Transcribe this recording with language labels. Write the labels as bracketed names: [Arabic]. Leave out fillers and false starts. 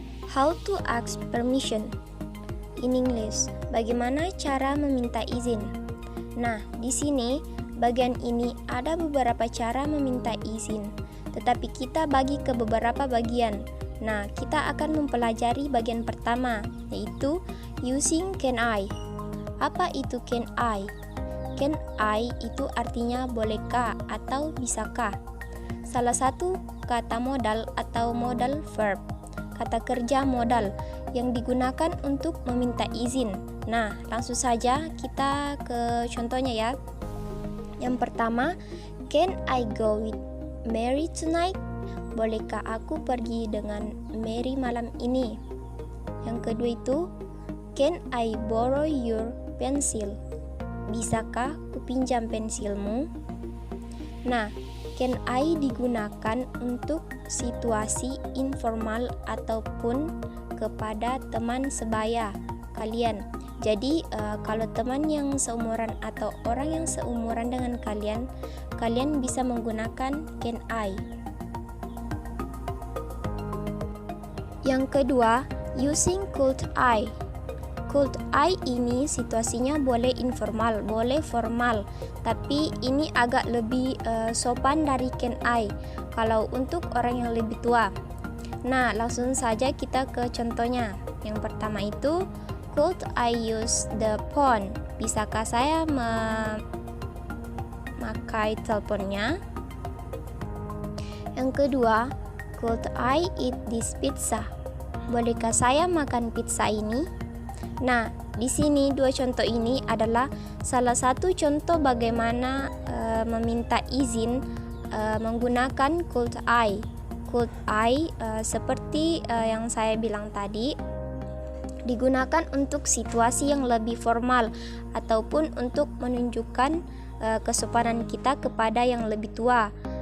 [English] How to ask permission in English? [Indonesian] Bagaimana cara meminta izin? Nah, di sini bagian ini ada beberapa cara meminta izin, tetapi kita bagi ke beberapa bagian. Nah, kita akan mempelajari bagian pertama, yaitu using can I. Apa itu can I? Can I itu artinya bolehkah atau bisakah. Salah satu kata modal atau modal verb, kata kerja modal yang digunakan untuk meminta izin. Nah, langsung saja kita ke contohnya ya. Yang pertama, [English] can I go with Mary tonight? [Indonesian] Bolehkah aku pergi dengan Mary malam ini? Yang kedua itu, [English] can I borrow your pencil? [Indonesian] Bisakah kupinjam pensilmu? Nah, can I digunakan untuk situasi informal ataupun kepada teman sebaya kalian. Jadi kalau teman yang seumuran atau orang yang seumuran dengan kalian, kalian bisa menggunakan can I. Yang kedua, using could I. Could I ini situasinya boleh informal, boleh formal, tapi ini agak lebih sopan dari can I kalau untuk orang yang lebih tua. Nah, langsung saja kita ke contohnya. Yang pertama itu, [English] could I use the phone? [Indonesian] Bisakah saya memakai teleponnya? Yang kedua, [English] could I eat this pizza? [Indonesian] Bolehkah saya makan pizza ini? Nah, di sini dua contoh ini adalah salah satu contoh bagaimana meminta izin menggunakan could I. Could I seperti yang saya bilang tadi, digunakan untuk situasi yang lebih formal ataupun untuk menunjukkan kesopanan kita kepada yang lebih tua.